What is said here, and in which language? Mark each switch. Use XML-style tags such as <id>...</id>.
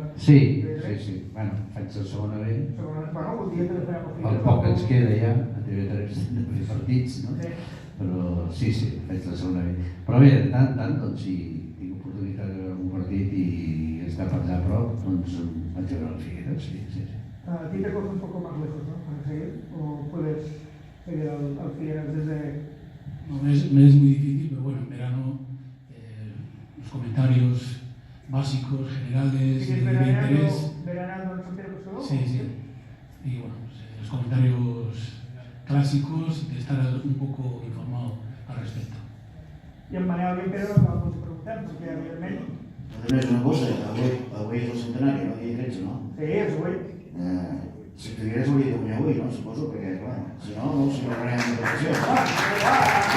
<ca>Sí. Bueno, faig la segona B. Bueno, el dia que farem el El poc que ens queda ja, a TV3 de fer partits, no? Però sí, faig la segona B. Però bé, de tant en tant, doncs, si tinc oportunitat de veure un partit i estar per allà a prop, doncs vaig a veure el Figueres, sí.</ca> <es>A ti te coge un poco más lejos, ¿no? Para seguir, o puedes seguir al Figueras desde... No, me es muy difícil, pero bueno, en verano los comentarios básicos, generales, de interés. ¿Veranando en Santiago Pescador? Sí. Y bueno, pues, los comentarios clásicos de estar un poco informado al respecto.</es> <ca>I en Manel i en Pere no us ho preguntem, perquè evidentment... A més, una cosa, avui és el centenari, no? Dia 13, no? Sí, és avui. Si Figueres hauria de guanyar avui, no? Suposo, perquè, clar, si no, no celebrarem la votació.</ca>